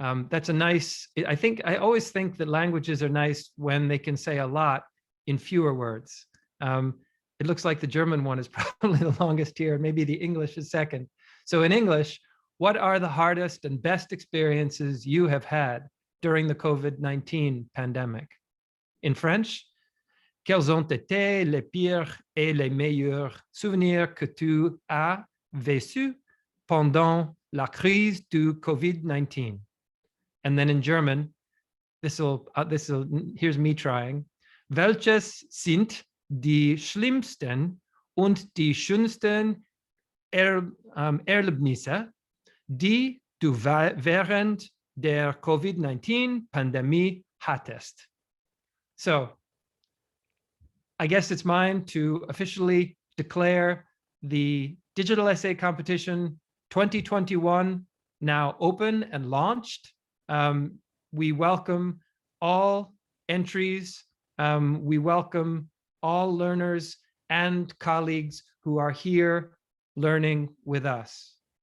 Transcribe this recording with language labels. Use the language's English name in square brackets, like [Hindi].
[English] That's a nice, I always think that languages are nice when they can say a lot in fewer words. It looks like the German one is probably the longest here. Maybe the English is second. So in English, what are the hardest and best experiences you have had during the COVID-19 pandemic? In French, [French] quels ont été les pires et les meilleurs souvenirs que tu as vécu pendant la crise du COVID-19? [English] And then in German, here's me trying. [German] Welches sind die schlimmsten und die schönsten Erlebnisse, die du während der COVID-19-Pandemie hattest? [English] So I guess it's mine to officially declare the Digital Essay Competition 2021 now open and launched. We welcome all entries. We welcome all learners and colleagues who are here learning with us.